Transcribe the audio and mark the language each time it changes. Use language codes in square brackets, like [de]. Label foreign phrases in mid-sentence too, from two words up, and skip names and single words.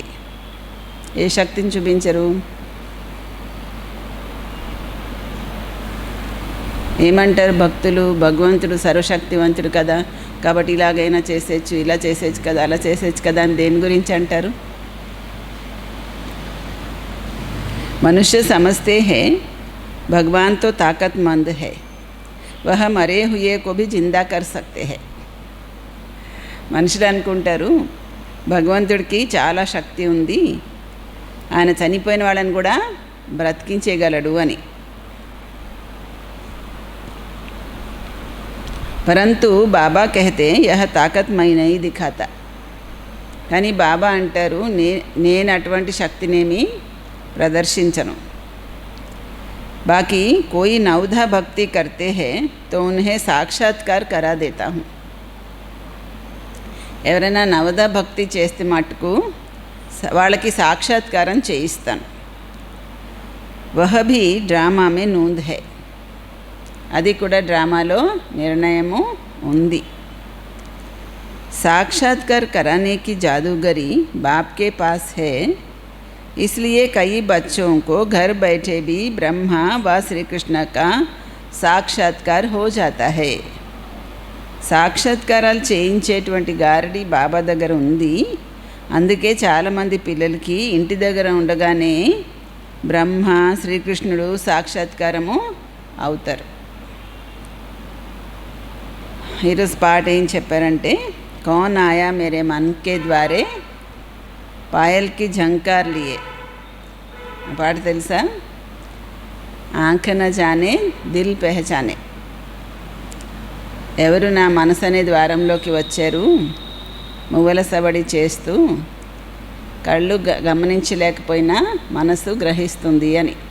[te] ఏ శక్తిని చూపించరు? ఏమంటారు భక్తులు? భగవంతుడు సర్వశక్తివంతుడు కదా, కాబట్టి ఇలాగైనా చేసేయచ్చు, ఇలా చేసేయచ్చు కదా, అలా చేసేయచ్చు కదా అని దేని గురించి అంటారు? [hi] मनुष्य समझते हैं भगवान तो ताकतमंद है, वह मरे हुए को भी जिंदा कर सकते हैं। [te] మనుషులు అనుకుంటారు భగవంతుడికి చాలా శక్తి ఉంది, ఆయన చనిపోయిన వాళ్ళని కూడా బ్రతికించేయగలడు అని। [hi] परंतु बाबा कहते यह ताकत मैं नहीं दिखाता, [te] కానీ బాబా అంటారు నేను అటువంటి శక్తినేమి ప్రదర్శించను। [hi] बाकी कोई नवधा भक्ति करते हैं तो उन्हें साक्षात्कार करा देता हूँ। [te] ఎవరైనా నవదా భక్తి చేస్తే మటుకు వాళ్ళకి సాక్షాత్కారం చేయిస్తాను। [hi] वह भी ड्रामा में नोंद है, [te] అది కూడా డ్రామాలో నిర్ణయము ఉంది। [hi] साक्षात्कार कराने की जादूगरी बाप के पास है, इसलिए कई बच्चों को घर बैठे भी ब्रह्मा व श्री कृष्ण का साक्षात्कार हो जाता है। [te] సాక్షాత్కారాలు చేయించేటువంటి గారడి బాబా దగ్గర ఉంది, అందుకే చాలామంది పిల్లలకి ఇంటి దగ్గర ఉండగానే బ్రహ్మ శ్రీకృష్ణుడు సాక్షాత్కారము అవుతారు। ఈరోజు పాట ఏం చెప్పారంటే, [hi] कौन आया मेरे मन के द्वारे पायल की झंकार लिए। [te] పాట తెలుసా? [hi] आँख न जाने दिल पहचाने। [te] ఎవరు నా మనసు అనే ద్వారంలోకి వచ్చారు మువ్వల సబడి చేస్తూ, కళ్ళు గమనించలేకపోయినా మనసు గ్రహిస్తుంది అని।